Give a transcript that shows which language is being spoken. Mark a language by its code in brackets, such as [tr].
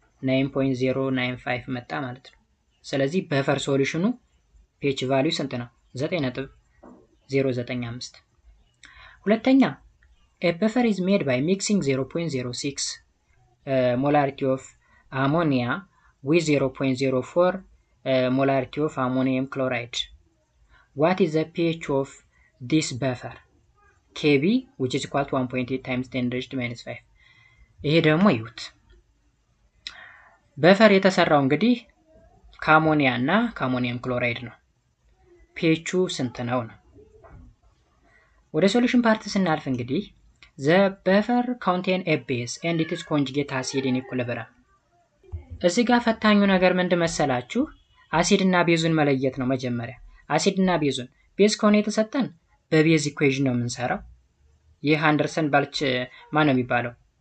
[am] 9.095 መጣ ማለት ነው። ስለዚህ በፈር ሶሉሽኑ pH ቫልዩ ስንት ነው? [en] 9.095። [am] ሁለተኛ [en] a buffer is made by mixing 0.06 molarity of ammonia with 0.04 molarity of ammonium chloride. What is the pH of this buffer? Kb which is equal to 1.8 times 10⁻⁻5. [am] ይሄ ደግሞ ይዩት በፈር የተሰራው እንግዲህ ከአሞኒያ እና ከአሞኒየም ክሎራይድ ነው። pH ስንት ነው ነው። ወደ ሶሉሽን ፓርት ስናልፍ እንግዲህ [en] the buffer contain a base and it is conjugate acid in equilibrium [am] እዚህ ጋር ፈታኙ ነገር ምንድን መሰላችሁ አሲድ እና ቤዙን መለየት ነው መጀመሪያ አሲድ እና ቤዙን ቤዝ ከሆነ የተሰጠን በቤዝ ኢኩዌሽን ነው የምንሰራው ይህ አንደርሰን ባልች ማን ነው የሚባለው